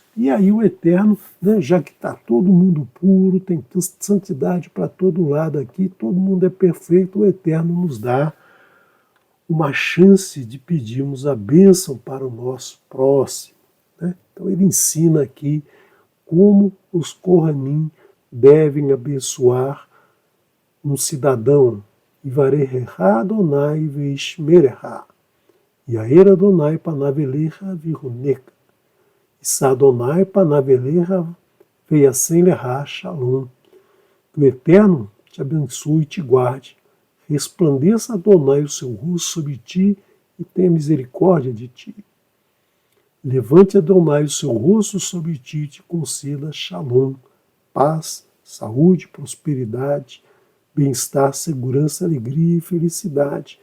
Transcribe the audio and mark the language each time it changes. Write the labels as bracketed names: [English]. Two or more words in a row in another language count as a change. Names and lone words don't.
[Portuguese] E aí o Eterno, né, já que está todo mundo puro, tem santidade para todo lado aqui, todo mundo é perfeito, o Eterno nos dá uma chance de pedirmos a bênção para o nosso próximo, né? Então ele ensina aqui como os Kohanim devem abençoar um cidadão. [Hebrew] יברכך אדוני וישמרך, יאר אדוני פניו אליך ויחנך, ישא אדוני פניו אליך וישם לך שלום. [Portuguese] Que o Eterno te abençoe e te guarde, resplandeça Adonai o seu rosto sobre ti e tenha misericórdia de ti. Levante Adonai o seu rosto sobre ti e te conceda shalom, paz, saúde, prosperidade, bem-estar, segurança, alegria e felicidade.